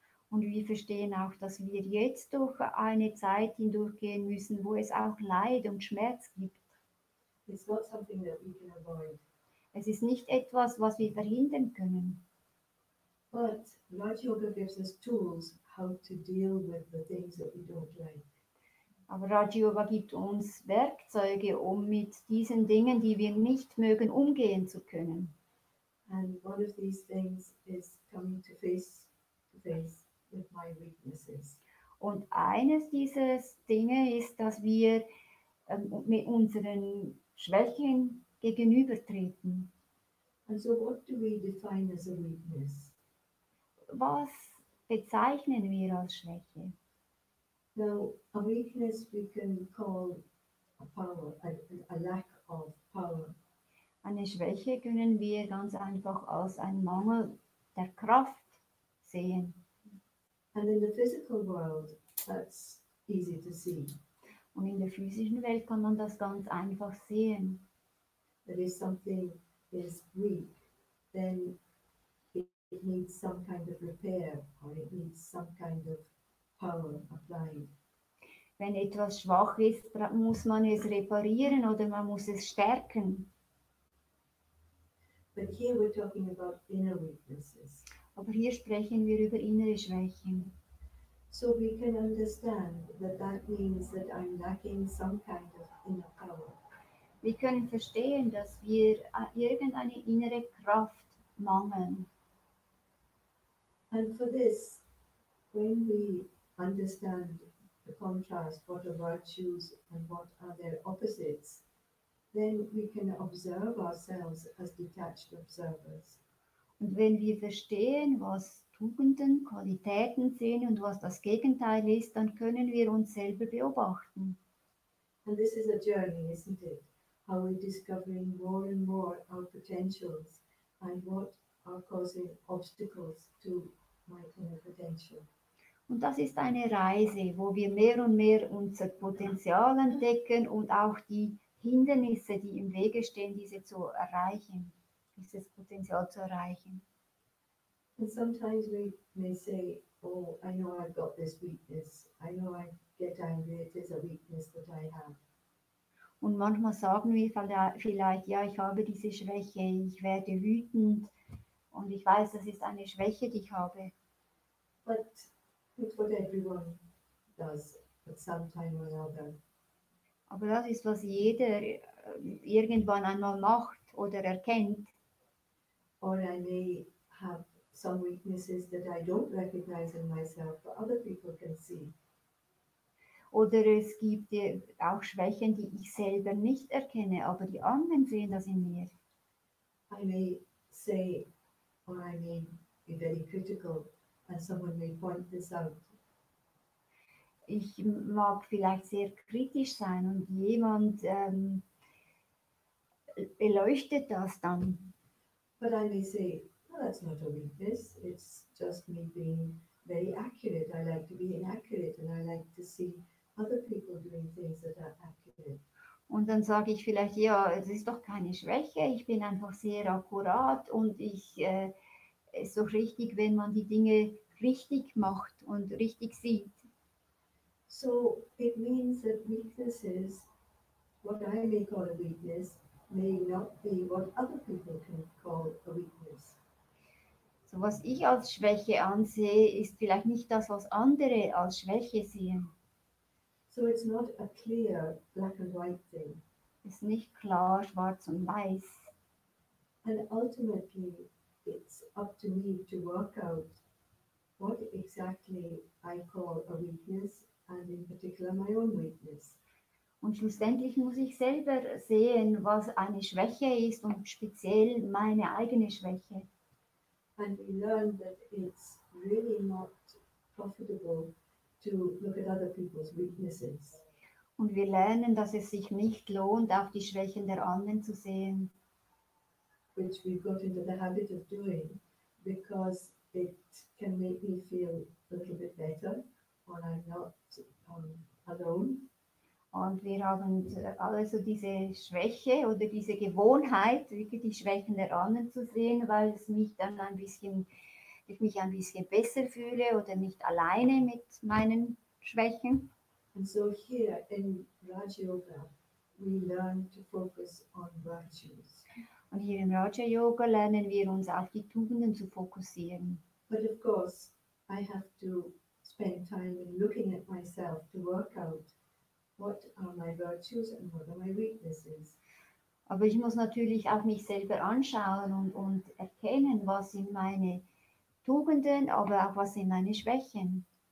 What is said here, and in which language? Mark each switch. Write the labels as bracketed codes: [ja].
[de] Und wir verstehen auch, dass wir jetzt durch eine Zeit hindurchgehen müssen, wo es auch Leid und Schmerz gibt. [en] It's not something that we can avoid. [de] Es ist nicht etwas, was wir verhindern können. [en] But Raj Yoga gives us tools how to deal with the things that we don't like. [de] Aber Raja-Yoga gibt uns Werkzeuge, um mit diesen Dingen, die wir nicht mögen, umgehen zu können. [en] And one of these things is coming to face with my weaknesses. [de] Und eines dieser Dinge ist, dass wir mit unseren Schwächen gegenübertreten. [en] And so what do we define as a weakness? [de] Was bezeichnen wir als Schwäche? [en] Now, a weakness we can call a power, a lack of power. [de] Eine Schwäche können wir ganz einfach als einen Mangel der Kraft sehen. [en] And in the physical world, that's easy to see. [de] Und in der physischen Welt kann man das ganz einfach sehen. [en] That if something is weak, then it needs some kind of repair or it needs some kind of power applied. [de] Wenn etwas schwach ist, muss man es reparieren oder man muss es stärken. [en] But here we're talking about inner weaknesses. [de] Aber hier sprechen wir über innere Schwächen. [en] So we can understand that that means that I'm lacking some kind of inner power. [de] Wir können verstehen, dass wir irgendeine innere Kraft mangeln. [en] And for this, when we understand the contrast, what are virtues and what are their opposites, then we can observe ourselves as detached observers. [de] Und wenn wir verstehen, was Tugenden, Qualitäten sind und was das Gegenteil ist, dann können wir uns selber beobachten. [en] And this is a journey, isn't it? How we're discovering more and more our potentials and what are causing obstacles to my inner potential. [de] Und das ist eine Reise, wo wir mehr und mehr unser Potenzial entdecken und auch die Hindernisse, die im Wege stehen, diese zu erreichen, dieses Potenzial zu erreichen. [en] And sometimes we may say, oh, I know I've got this weakness. I know I get angry. It is a weakness that I have. [de] Und manchmal sagen wir vielleicht, ja, ich habe diese Schwäche, ich werde wütend und ich weiß, das ist eine Schwäche, die ich habe. [en] But it's what everyone does at some time or another. [de] Aber das ist, was jeder irgendwann einmal macht oder erkennt. [en] Or I may have some weaknesses that I don't recognize in myself, but other people can see. [de] Oder es gibt auch Schwächen, die ich selber nicht erkenne, aber die anderen sehen das in mir. [en] I may say, or I may be very critical, and someone may point this out. [de] Ich mag vielleicht sehr kritisch sein und jemand beleuchtet das dann. [en] But I may say, no, that's not a weakness. It's just me being very accurate. I like to be inaccurate, and I like to see other people doing things that are accurate. [de] Und dann sage ich vielleicht, ja, es ist doch keine Schwäche, ich bin einfach sehr akkurat und es ist doch richtig, wenn man die Dinge richtig macht und richtig sieht. [en] So it means that weaknesses, what I may call a weakness, may not be what other people can call a weakness. [de] So, was ich als Schwäche ansehe, ist vielleicht nicht das, was andere als Schwäche sehen. [en] So it's not a clear black and white thing. [de] Es ist nicht klar, schwarz und weiß. [en] And ultimately, it's up to me to work out what exactly I call a weakness, and in particular my own weakness. [de] Und schlussendlich muss ich selber sehen, was eine Schwäche ist und speziell meine eigene Schwäche. [en] And we learn that it's really not profitable to look at other people's weaknesses. [de] Und wir lernen, dass es sich nicht lohnt, auf die Schwächen der anderen zu sehen. [en] Which we've got into the habit of doing because it can make me feel a little bit better when I'm not alone. [de] Und wir haben also diese Schwäche oder diese Gewohnheit, wirklich die Schwächen der anderen zu sehen, weil es mich dann ich mich ein bisschen besser fühle oder nicht alleine mit meinen Schwächen. [en] And so here in Raja-Yoga, we learn to focus on virtues. [de] Und hier im Raja-Yoga lernen wir uns auf die Tugenden zu fokussieren. [en] But of course, I have to spend time in looking at myself to work out what are my virtues and what are my weaknesses. [de] Aber ich muss natürlich auch mich selber anschauen und erkennen, was sind meine Tugenden, aber auch was sind meine Schwächen.